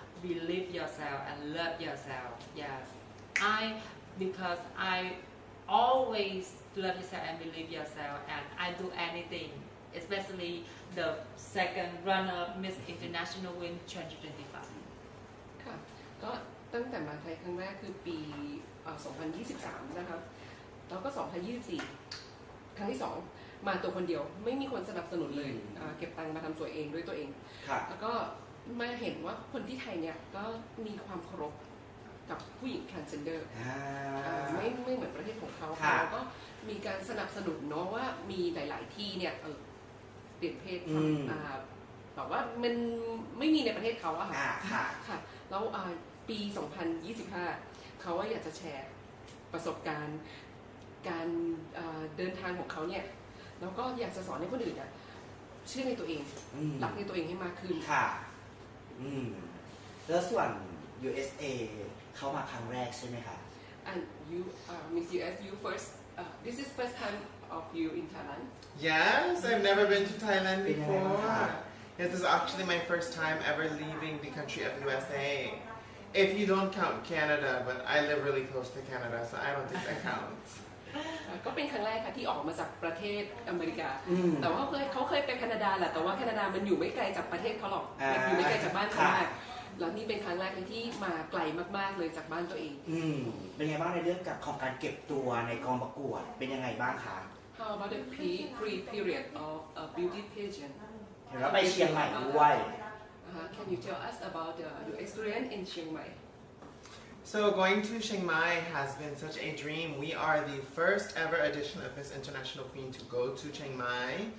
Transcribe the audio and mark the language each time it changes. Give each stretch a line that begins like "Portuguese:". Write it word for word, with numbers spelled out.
English: Believe yourself and love yourself. Yes, I. Because I always love yourself and believe yourself, and I do anything, especially the second runner-up Miss International Win twenty twenty-five.
Thai: ค่ะก็ตั้งแต่มาไทยครั้งแรกคือปีสองพันยี่สิบสามนะคะแล้วก็สองพันยี่สิบสี่ครั้งที่สองมาตัวคนเดียวไม่มีคนสนับสนุนเลยเก็บตังค์มาทำสวยเองด้วยตัวเองแล้วก็มาเห็นว่าคนที่ไทยเนี่ยก็มีความเคารพกับผู้หญิง transgender ไม่ไม่เหมือนประเทศของเขาแล้วก็มีการสนับสนุนเนาะว่ามีหลายๆที่เนี่ยเออเปลี่ยนเพศ แบบว่ามันไม่มีในประเทศเขาอะค่ะค่ะแล้วปีสองพันยี่สิบห้าเขาว่าอยากจะแชร์ประสบการณ์การเดินทางของเขาเนี่ยแล้วก็อยากจะสอนให้คนอื่นอะเชื่อในตัวเองรักในตัวเองให้มากขึ้น ค่ะอืมแล้วส่วน ยู เอส เอเข้ามาครั้งแรกใช่ไหมคะ
English: And you, uh, Miss ยู เอส you first. Uh, this is first time of you in Thailand. Yes, I've never been to Thailand before. This is actually my first time ever leaving the country of U S A. If you don't count Canada, but I live really close to Canada, so I don't think that counts.
Thai: ก็เป็นครั้งแรกค่ะที่ออกมาจากประเทศอเมริกาแต่ว่าเคยเขาเคยไปแคนาดาแหละแต่ว่าแคนาดามันอยู่ไม่ไกลจากประเทศเขาหรอกอยู่ไม่ไกลจากบ้านเขามากแล้วนี่เป็นครั้งแรกเลยที่มาไกลมากๆเลยจากบ้านตัวเอง อืมเป็นไงบ้างในเรื่องกับของการเก็บตัวในกองประกวดเป็นยังไงบ้างคะ
English: How about the pre period of a beauty pageant
Thai: เดี๋ยวเราไปเชียงใหม่ด้วย
English: Can you tell us about the, your experience in Chiang Mai? So going to Chiang Mai has been such a dream. We are the first ever edition of Miss International Queen to go to Chiang Mai.